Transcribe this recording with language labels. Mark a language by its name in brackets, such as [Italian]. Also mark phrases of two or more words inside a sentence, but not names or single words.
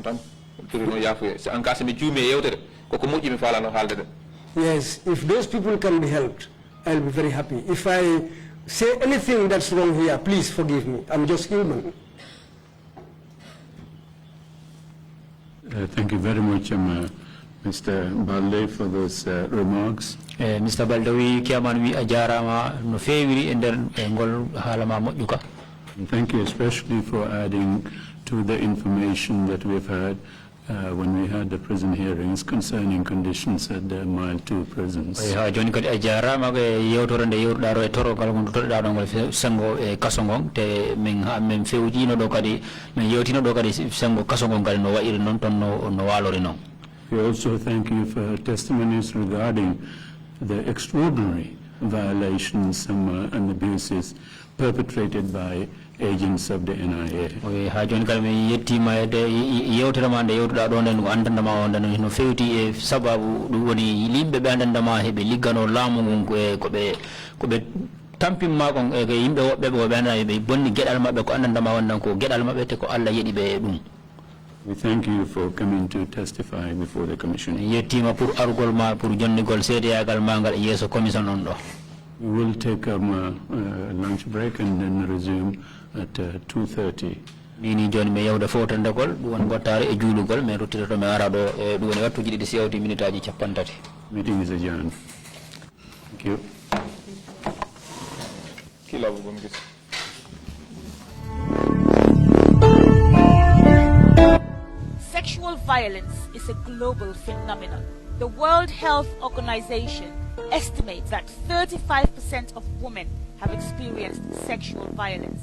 [English] Yes, if those people can be helped, I'll be very happy. If I say anything that's wrong here, please forgive me. I'm just human. Thank you very much, Mr. Balde, for those remarks. Mr. [Fula] Balde, we kiaman wi ajarama no fewiri e nder ngol halama moƴƴuka. [English] Thank you especially for adding to the information that we've had when we had the prison hearings concerning conditions at the Mile 2 prisons. [Fula] Joni kadi ajarama ko yewtore nde yewtuɗa e torogal ngon toɗɗa ɗo ngol sengo e kasongon te min fewjino ɗo kadi min yewtino ɗo kadi sengo kasongon kadi no wayiri noon toon no walori noon. [English] We also thank you for testimonies regarding the extraordinary violations and abuses perpetrated by agents of the NIA. [Fula] Ha joni kala mi yettima de yewtere ma nde yewtuɗa ɗo nden ko andandama o nden no fewti e sababu ɗum woni yimɓe ɓe andandama heɓe liggano laamu ngun koɓe tampinma kon e yimɓe woɓɓe ɓe ɓe andana ɓe bonni gueɗal maɓɓe ko andandama wonnan ko gueɗal maɓɓe te ko Allah yeɗi ɓe ɗum. [English] We thank you for coming to testify before the commission. [Fula] Yettima pour arugol ma pour jonnigol seedeyagal ma ngal yeeso commission on ɗo. [English] We will take a lunch break and then resume at 2:30. [Fula] Nini joni mi yewda fotandegol ɗum woni gottare e juulugol min ruttitoto mi ara ɗo e ɗum woni wattuji ɗiɗi so yawti minute aji 30. [English] Meeting is adjourned. Thank you. Sexual violence is a global phenomenon. The World Health Organization estimates that 35% of women have experienced sexual violence.